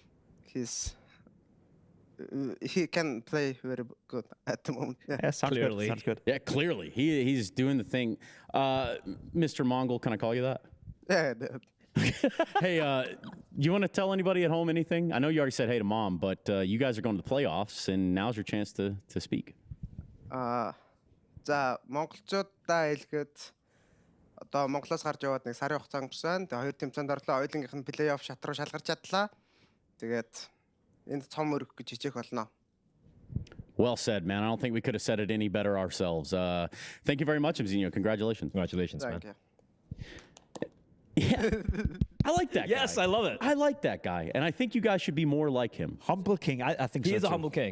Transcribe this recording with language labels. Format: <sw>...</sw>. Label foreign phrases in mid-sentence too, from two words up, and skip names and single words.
<en>Yeah, and he's he can play very good at the moment. Yeah, sounds Clearly. good. Sounds good. Yeah, clearly. He's doing the thing. Mr. Mongol, can I call you that? Yeah. Dude. Hey, you want to tell anybody at home anything? I know you already said hey to mom, but you guys are going to the playoffs, and now's your chance to speak.</en> <mn>За монголчуудаа хэлгээд одоо Монголоос гарч яваад нэг сарын хугацаа өнгөрсөн. Тэгээ хоёр тэмцээнд орлоо. Хоёулынх нь плей-офф шат руу шалгарч чадлаа. Тэгээд энд цом өргөх гэж хичээх болно.</mn> <en>Well said, man. I don't think we could have said it any better ourselves. Thank you very much, Mzinho. Congratulations. Congratulations, man. Thank you. Yeah, I like that guy. Yes, I love it. I like that guy, and I think you guys should be more like him. Humble king, I think He so is a too. humble king.</en>